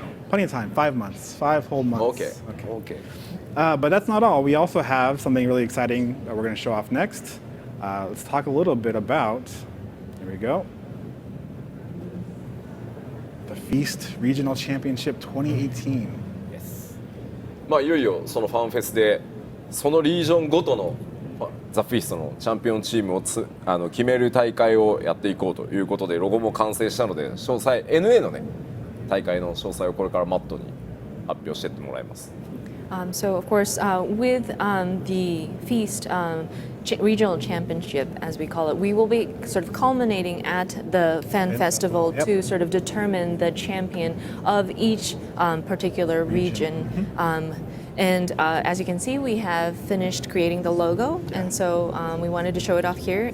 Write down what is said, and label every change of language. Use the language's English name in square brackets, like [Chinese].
[English] Plenty of time, 5 months, 5 whole months. Okay. But that's not all. We also have something really exciting that we're going to show off next. Let's talk a little bit about, here we go, the Feast Regional Championship 2018. Yes. [Japanese] いよいよそのファンフェスでそのリージョンごとのザ・フィーストのチャンピオンチームを決める大会をやっていこうということでロゴも完成したので詳細 NA のね大会の詳細をこれからマットに発表していってもらいます。 [English] So of course, with the Feast Regional Championship, as we call it, we will be sort of culminating at the Fan Festival to sort of determine the champion of each particular region. And as you can see, we have finished creating the logo, and so we wanted to show it off here.